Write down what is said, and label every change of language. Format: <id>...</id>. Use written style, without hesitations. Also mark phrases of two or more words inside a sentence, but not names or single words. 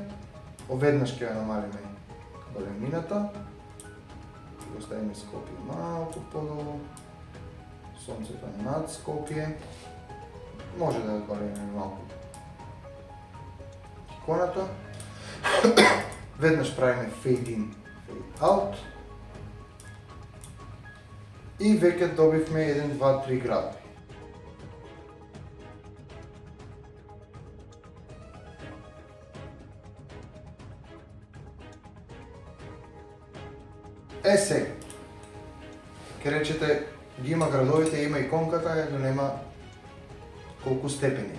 <mk>Оведнаш ќе ја намалиме големината. Ќе го ставиме Скопје малку подолу. Сонцето над Скопје. Може да ја големиме малку иконата. Веднаш правиме</mk> <en>fade in, fade out.</en> <mk>И веќе добивме 1, 2, 3 градови. Сега, ќе речете, ги има градовите, има иконката, но нема колку степени.</mk>